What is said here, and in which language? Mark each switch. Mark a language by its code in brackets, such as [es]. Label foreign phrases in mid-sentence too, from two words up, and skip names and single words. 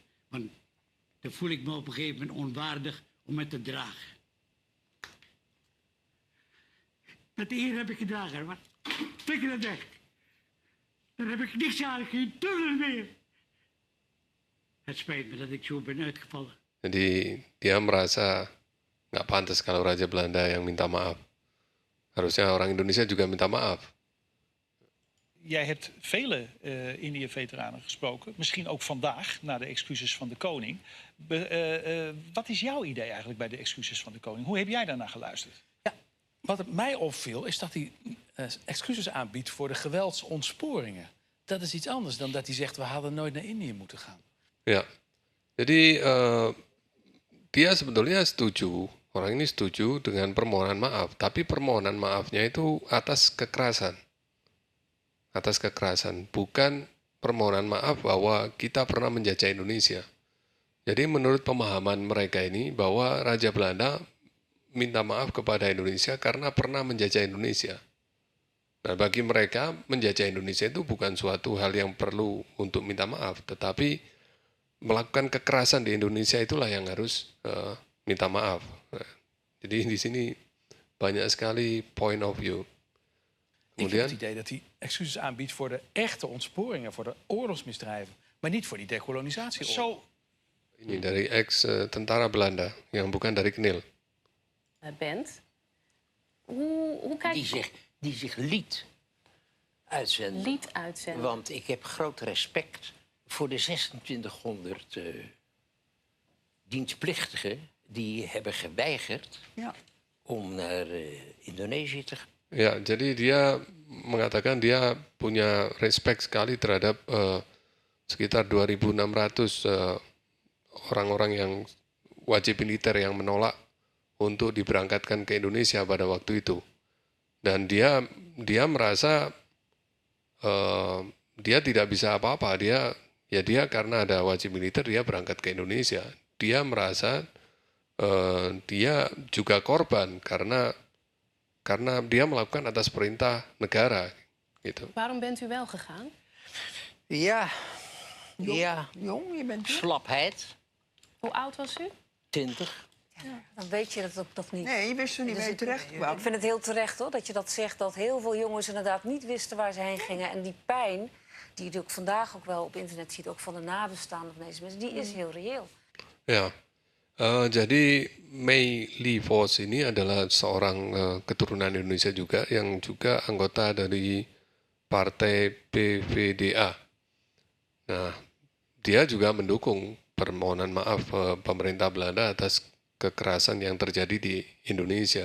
[nl] Want dan voel ik me op een gegeven moment onwaardig om het te dragen. Met eer heb ik gedragen, maar flikker het weg. Dan heb ik niks aan, geen tunnel meer. Het spijt me dat ik zo ben uitgevallen. [id] Jadi dia merasa nggak pantas kalau Raja Belanda yang minta maaf. Harusnya orang Indonesia juga minta maaf. [nl] Jij hebt vele Indië-veteranen gesproken, misschien ook vandaag, na de excuses van de koning. Wat is jouw idee eigenlijk bij de excuses van de koning? Hoe heb jij daarnaar geluisterd? Ja, wat mij opviel is dat hij excuses aanbiedt voor de geweldsontsporingen. Dat is iets anders dan dat hij zegt, we hadden nooit naar Indië moeten gaan. [id] Ya, jadi dia sebetulnya setuju, orang ini setuju dengan permohonan maaf, tapi permohonan maafnya itu atas kekerasan. Atas kekerasan, bukan permohonan maaf bahwa kita pernah menjajah Indonesia. Jadi menurut pemahaman mereka ini bahwa Raja Belanda minta maaf kepada Indonesia karena pernah menjajah Indonesia. Nah, bagi mereka menjajah Indonesia itu bukan suatu hal yang perlu untuk minta maaf, tetapi melakukan kekerasan di Indonesia itulah yang harus minta maaf. Nah, jadi di sini banyak sekali [en] point of view. [nl] Ik heb het idee dat hij excuses aanbiedt voor de echte ontsporingen, voor de oorlogsmisdrijven, maar niet voor die dekolonisatieoorlog. [id] Ini dari ex-tentara Belanda, yang bukan dari Knil. [nl] Bent. Hoe kijk je... Die zich liet uitzenden. Want ik heb groot respect voor de 2600 dienstplichtigen die hebben geweigerd om naar Indonesië te gaan. [id] Ya, jadi dia mengatakan dia punya respect sekali terhadap sekitar 2.600 orang-orang yang wajib militer yang menolak untuk diberangkatkan ke Indonesia pada waktu itu. Dan dia merasa dia tidak bisa apa-apa. Dia karena ada wajib militer dia berangkat ke Indonesia. Dia merasa dia juga korban karena dia melakukan atas perintah negara gitu. [nl] Waarom bent u wel gegaan? Ja, Jong, je bent slapheid, Hoe oud was u? 20. Dan weet je het ook toch niet. Nee, je wist er niet Dus mee ik- terecht Ik vind het heel terecht hoor, dat je dat zegt. Dat heel veel jongens inderdaad niet wisten waar ze heen gingen. En die pijn, die je natuurlijk vandaag ook wel op internet ziet... ook van de nabestaanden van deze mensen, die is heel reëel. [id] Ya, jadi Mei Lee Foss ini adalah seorang keturunan Indonesia juga yang juga anggota dari Partai PVDA. Nah, dia juga mendukung permohonan maaf pemerintah Belanda atas kekerasan yang terjadi di Indonesia.